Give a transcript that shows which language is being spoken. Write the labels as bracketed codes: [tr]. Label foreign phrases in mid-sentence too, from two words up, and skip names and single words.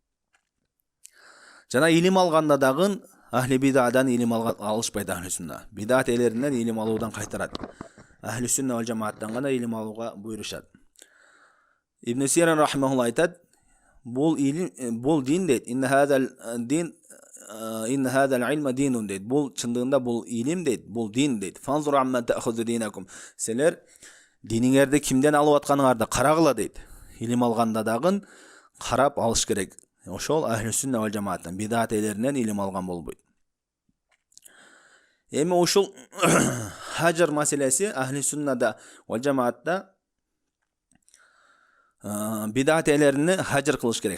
[ky] Жана илим алганда дагы ахли бидадан илим алышпайт ахли сүнна. Бидат ээлеринен илим алуудан кайтарат. Ахли сүнна вал жамааттан гана илим алууга буйрушат. Ибн Сирин рахимахуллах айтат: бул дин дейт. [ar] إن هذا العلم دين дейт. [ky] Бул чындыгында бул илим дейт, бул дин дейт. [ar] فانظروا عمن تأخذون دينكم. [ky] Силер диниңерди кимден алып атканыңарды карагыла дейт. Илим алганда дагы карап алыш керек. Ошол ахли сүнна вал жамааттан бидат ээлеринен илим алган болбойт. Эми ушул хажр маселеси ахли сүннада вал жамаатта бидат ээлерини хажр кылыш керек.